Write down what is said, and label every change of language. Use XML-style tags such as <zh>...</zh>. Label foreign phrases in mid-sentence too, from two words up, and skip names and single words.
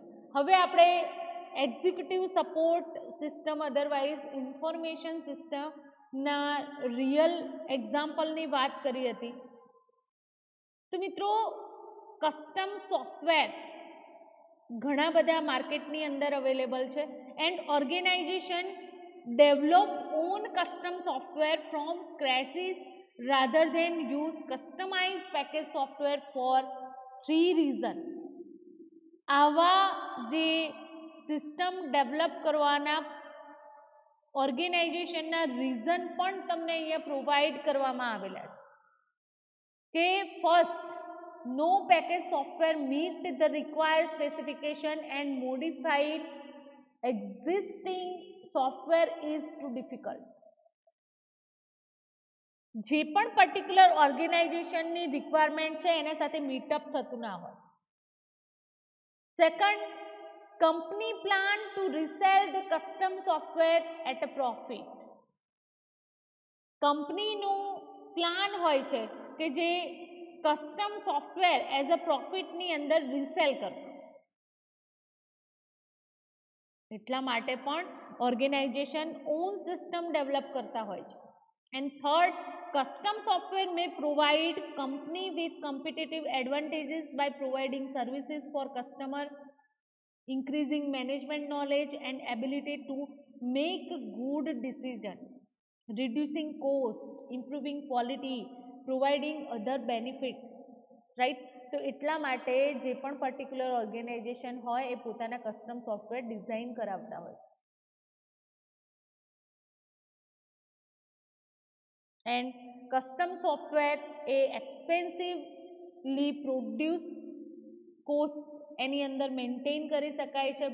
<gu>હવે આપણે</gu> <en>executive support system otherwise information</en> <gu>સિસ્ટમના રિયલ એક્ઝામ્પલની વાત કરી હતી. તો મિત્રો</gu> <en>custom software</en> <gu>ઘણા બધા</gu> <en>માર્કેટની અંદર અવેલેબલ છે and organization develop own custom software from scratches rather than use customized package software for 3 reasons.</en> <gu>આવા જે</gu> <en>system develop</en> <gu>કરવાના ઓર્ગેનાઇઝેશનના રીઝન પણ તમને અહીંયા પ્રોવાઈડ કરવામાં આવેલા છે કે ફર્સ્ટ,</gu> <en>no package software meet the required specification and modified existing software is too difficult.</en> <gu>જે પણ</gu> <en>particular organization requirement</en> <gu>છે એના સાથે મીટઅપ થતું ના હોય.</gu> <en>Second, company plan to resell the custom software at a profit.</en> <gu>કંપનીનું પ્લાન હોય છે કે જે</gu> <en>custom software as a profit</en> <gu>અંદર રિસેલ કરવું. એટલા માટે પણ</gu> <en>organization own system develop</en> <gu>કરતા હોય છે.</gu> <en>And third, custom software may provide company with competitive advantages by providing services for customer, increasing management knowledge and ability to make good decisions, reducing cost, improving quality, providing other benefits, right?</en> <gu>તો એટલા માટે જે પણ</gu> <en>particular organization</en> <gu>હોય એ પોતાના</gu> <en>custom software design</en> <gu>કરાવતા હોય છે.</gu> <en>and custom software</en> <gu>એ</gu> <en>expensively produce cost</en> <gu>એની અંદર મેન્ટેન કરી શકાય છે.</gu>